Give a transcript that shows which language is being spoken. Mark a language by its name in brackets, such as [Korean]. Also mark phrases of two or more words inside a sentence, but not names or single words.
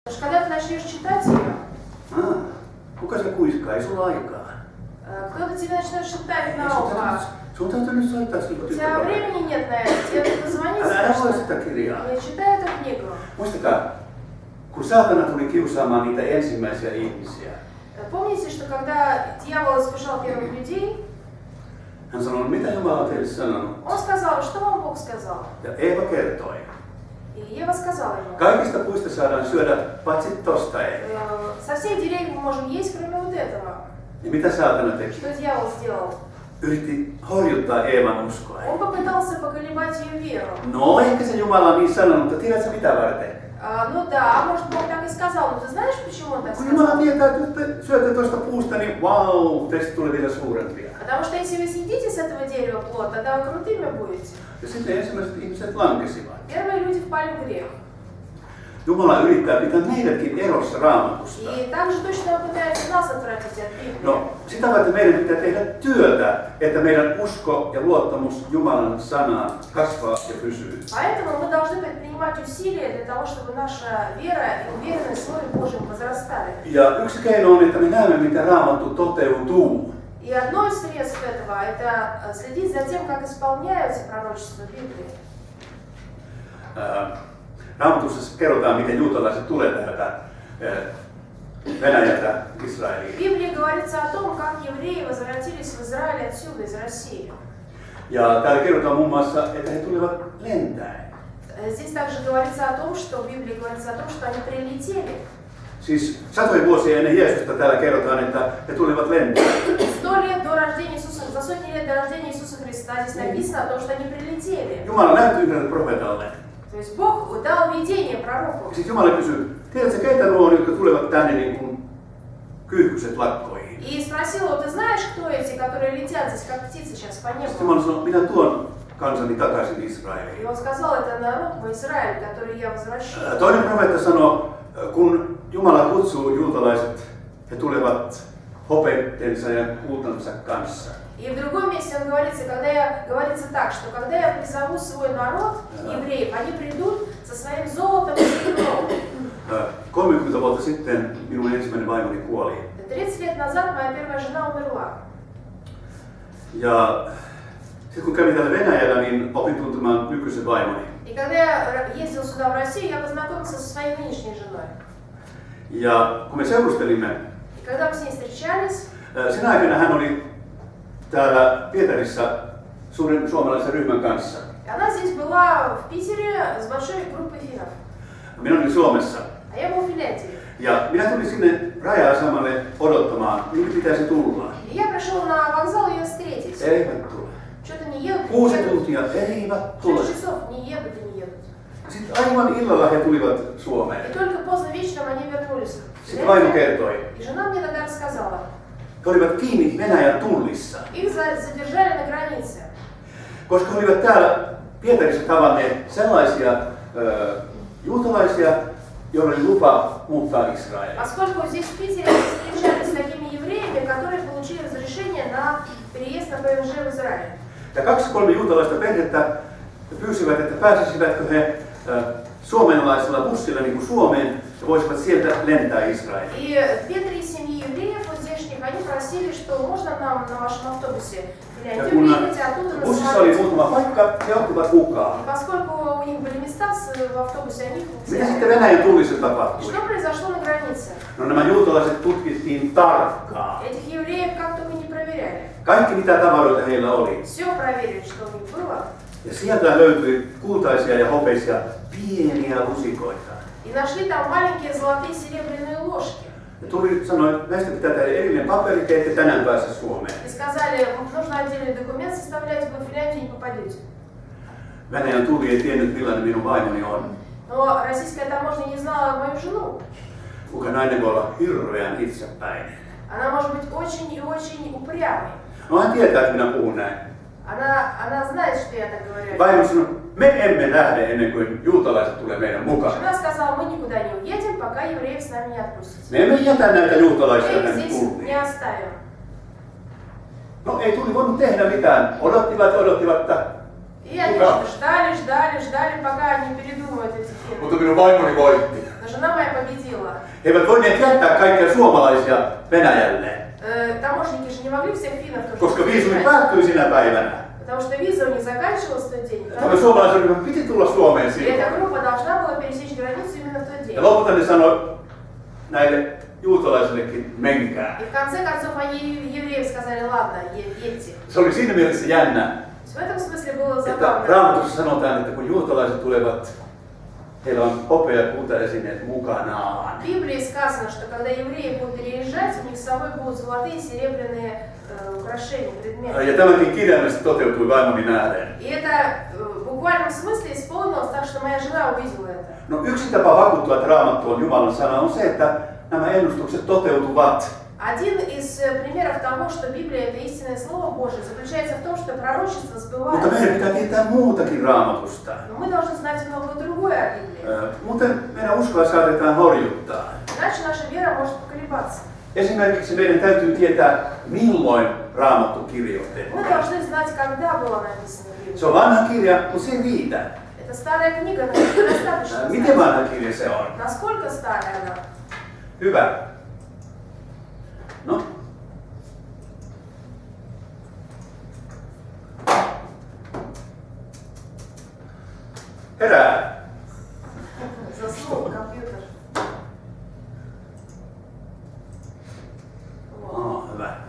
[Russian] Когда ты начнешь читать ее, [Finnish] kuka se kuiskaa? Ei sulla aikaa. [Russian] кто-то тебе начнет шептать на ухо. [Finnish] Sun täytyy nyt soittaa sille [Russian] У тебя времени нет на это, тебе нужно звонить [Finnish] Älä voi [Russian] срочно. [Finnish] sitä kirjaa. [Russian] Я читаю эту книгу. [Finnish] Muistakaa, kun saatana tuli kiusaamaan niitä ensimmäisiä ihmisiä, [Russian] Помните, что когда дьявол искушал первых людей, [Finnish] hän sanoi, mitä Jumala on teille sanonut? [Russian] он сказал, что вам Бог сказал? [Finnish] Ja Eeva kertoi. [Russian] И Ева сказала ему, [Finnish] Kaikista puista saadaan syödä paitsi tosta ei. [Russian] со всех деревьев мы можем есть, кроме вот этого. [Finnish] Ja mitä saatana teki? [Russian] Что дьявол сделал? [Finnish] Yritti horjuttaa Eevan uskoa. [Russian] Он попытался поколебать ее веру. [Finnish] No, ehkä se Jumala on niin sanonut, mutta tiedätkö mitä varten? [Russian] Ну да, может Бог так и сказал, но ты знаешь, почему он так [Finnish] Kun Jumala [Russian] сказал? [Finnish] tietää, että te syötte tuosta puusta, niin vau, teistä tulee vielä suurempia. [Russian] Потому что если вы съедите с этого дерева плод, тогда вы крутыми будете. [Finnish] Ja sitten ensimmäiset ihmiset lankesivat. [Russian] Первые люди впали в грех. [Finnish] Jumala yrittää pitää meidätkin erossa Raamatusta. [Russian] И также точно он пытается нас отвратить от Библии. [Finnish] No, sitä varten meidän pitää tehdä työtä, että meidän usko ja luottamus Jumalan sanaan kasvaa ja pysyy. [Russian] Поэтому мы должны предпринимать усилия для того, чтобы наша вера и уверенность в Слове Божьем возрастали. [Finnish] Ja yksi keino on, että me näemme, miten Raamattu toteutuu. [Russian] И одно из средств этого – это следить за тем, как исполняются пророчества Библии. [Finnish] Raamatussa kerrotaan, miten juutalaiset tulee täältä Venäjältä Israeliin. [Russian] В Библии говорится о том, как евреи возвратились в Израиль отсюда, из России. [Finnish] Ja täällä kerrotaan muun muassa, että he tulevat lentäen. [Russian] Здесь также говорится о том, что в Библии говорится о том, что они прилетели. [Finnish] Siis satoja vuosia ennen Jeesusta täällä kerrotaan, että he tulivat lentäen. [Russian] 100 лет до рождения Иисуса, за сотни лет до рождения Иисуса Христа здесь написано о том, что они прилетели. [Finnish] Jumala näytti yhdelle profeetalle. [Russian] То есть Бог дал видение пророку. [Finnish] Sitten Jumala kysyi, tiedätkö keitä nuo on, jotka tulevat tänne niin kuin kyyhkyset lakkoihin? [Russian] И спросил его, ты знаешь, кто эти, которые летят здесь, как птицы сейчас по [Finnish] Sitten [Russian] небу? [Finnish] Jumala sanoi, minä tuon kansani takaisin [Russian] И [Finnish] Israeliin. [Russian] он сказал, это народ мой Израиль, который я возвращу. [Finnish] Toinen profeetta sanoi, kun Jumala kutsuu juutalaiset, he tulevat hopeittensa ja kultansa kanssa. [Russian] И в другом месте он говорится так, что когда я призову свой народ, евреев, они придут со своим золотом и серебром. [Finnish] 30 vuotta sitten minun ensimmäinen vaimoni kuoli. [Russian] 30 лет назад моя первая жена умерла. [Finnish] Ja sitten kun kävin täällä Venäjällä, niin opin tuntemaan nykyisen vaimoni. [Russian] И когда я ездил сюда, в Россию, я познакомился со своей нынешней женой. [Finnish] Ja kun me seurustelimme, [Russian] И когда мы с ней встречались, [Finnish] sen aikana hän oli täällä Pietarissa suuren suomalaisen ryhmän kanssa. [Russian] и она здесь была в Питере с большой группой финнов. [Finnish] Minä olin Suomessa. [Russian] А я был в Финляндии. [Finnish] Ja minä tulin sinne raja-asemalle odottamaan, minkä pitäisi tulla. [Russian] И я пришел на вокзал ее встретить. [Finnish] Eivät tule. [Russian] Что-то не едут, [Finnish] 6 [Russian] не едут. [Finnish] tuntia eivät tule. [Russian] 6 часов не едут и не едут. [Finnish] Sitten aivan illalla he tulivat Suomeen. [Russian] И только поздно вечером они вернулись. в [Finnish] Sitten vaimo [Russian] Финляндию. [Finnish] kertoi. [Russian] И жена мне тогда рассказала. [Finnish] He olivat kiinni Venäjän tullissa, [Russian] Их задержали на границе. [Finnish] koska he olivat täällä Pietarissa tavanneet sellaisia juutalaisia, joilla oli lupa muuttaa Israeliin. [Russian] Поскольку здесь в Питере они встречались с такими евреями, которые получили разрешение на переезд на ПМЖ в Израиль. [Finnish] Ja 2-3 juutalaista perhettä pyysivät, että pääsisivätkö he suomenlaisella bussilla niin kuin Suomeen ja voisivat sieltä lentää Israeliin. [Russian] И 2-3 семьи евреев вот здешних, они просили, что можно нам на вашем автобусе в [Finnish] Ja [Russian] Финляндию [Finnish] kun [Russian] приехать, а оттуда на [Finnish] bussissa oli [Russian] самолете. [Finnish] muutama paikka, he ottivat mukaan. [Russian] И поскольку у них были места в автобусе, они их [Finnish] Mitä sitten [Russian] взяли. [Finnish] Venäjän tullissa [Russian] И [Finnish] tapahtui? [Russian] что произошло на границе? [Finnish] No nämä juutalaiset tutkittiin tarkkaan. [Russian] Этих евреев как только не проверяли. [Finnish] Kaikki mitä tavaroita heillä oli. [Russian] Все проверили, что у них было. [Finnish] Ja sieltä löytyi kultaisia ja hopeisia pieniä lusikoita. [Russian] И нашли там маленькие золотые серебряные ложки. [Finnish] Ja tuli sanoi, että näistä pitää tehdä erillinen paperi, te ette tänään pääse Suomeen. [Russian] И сказали, нужно отдельный документ составлять, вы в Финляндию не попадете. [Finnish] Venäjän tulli ei tiennyt millainen minun vaimoni on. [Russian] Но российская таможня не знала мою жену. [Finnish] Kuka nainen voi olla hirveän itsepäinen. [Russian] Она может быть очень и очень упрямой. [Finnish] No hän tietää, että minä puhun näin. [Russian] Она знает, что я так говорю. [Finnish] Vaimo sanoi, me emme lähde ennen kuin juutalaiset tulee meidän mukaan. [Russian] Жена сказала, мы никуда не уедем, пока евреев с нами не отпустите. [Finnish] Me emme jätä näitä juutalaisia [Russian] Мы их [Finnish] tänne [Russian] здесь [Finnish] tulliin. [Russian] не оставим. [Finnish] No ei tuli voinut tehdä mitään. Odottivat, että [Russian] И они ждали, пока они передумают эти фирмы. [Finnish] mutta minun vaimoni voitti. [Russian] Но жена жена моя победила. [Finnish] He eivät voineet jättää kaikkia suomalaisia Venäjälle, [Russian] Таможники же не могли всех финнов тоже [Finnish] koska viisumi [Russian] приезжать, [Finnish] päättyi sinä päivänä. [Russian] потому что виза у них заканчивалась в тот день. [Finnish] Tämä suomalaisen ryhmä piti tulla Suomeen [Russian] И [Finnish] silloin. [Russian] эта группа должна была пересечь границу именно в тот день. [Finnish] Ja lopulta ne sanoi näille juutalaisillekin, menkää. [Russian] И в конце концов они евреям сказали, ладно, едьте. [Finnish] Se oli siinä mielessä jännä, [Russian] В этом смысле было [Finnish] että [Russian] забавно. [Finnish] Raamatussa sanotaan, että kun juutalaiset tulevat, heillä on hopea- ja kultaesineet mukanaan. [Russian] В Библии сказано, что когда евреи будут переезжать, у них с собой будут золотые и серебряные украшения, предметы. [Finnish] Ja tämäkin kirjaimellisesti toteutui vaimoni nähden. [Russian] И это в буквальном смысле исполнилось так, что моя жена увидела это. [Finnish] No yksi tapa vakuuttua, että Raamattu on Jumalan sana, on se, että nämä ennustukset toteutuvat. [Russian] Один из примеров того, что Библия это истинное Слово Божие, заключается в том, что пророчество [Finnish] Mutta meidän [Russian] сбывается. [Finnish] pitää tietää muutakin Raamatusta. [Russian] Но мы должны знать многое другое о Библии. [Finnish] Muuten meidän uskoa saatetaan horjuttaa. [Russian] Иначе наша вера может поколебаться. [Finnish] Esimerkiksi meidän täytyy tietää, milloin Raamattu kirjoitettiin. [Russian] Мы должны знать, когда было написано [Finnish] Se [Russian] Библия. [Finnish] on vanha kirja, mutta se ei riitä. [Russian] Это старая книга, но это недостаточно. [Finnish] Miten vanha kirja se on? [Russian] Насколько старая она? [Finnish] Hyvä. No. Herää. [Russian] Заснул компьютер. [Finnish] Hyvä.